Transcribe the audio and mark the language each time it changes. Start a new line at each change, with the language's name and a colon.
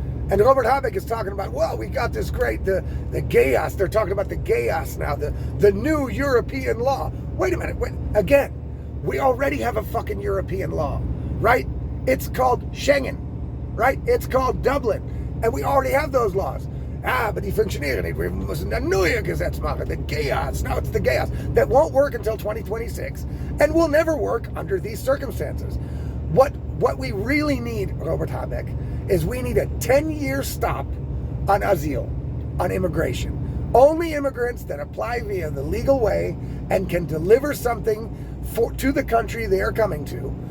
English: And Robert Habeck is talking about, well, we got this great, the GEAS. They're talking about the GEAS now, the new European law. Wait a minute. Again, we already have a fucking European law, right? It's called Schengen, right? It's called Dublin. And we already have those laws. But
German: die funktionieren nicht. Wir müssen ein neues Gesetz machen.
English: The GEAS. Now it's the GEAS. That won't work until 2026 and will never work under these circumstances. What we really need, Robert Habeck, is we need a 10-year stop on asylum, on immigration. Only immigrants that apply via the legal way and can deliver something to the country they are coming to.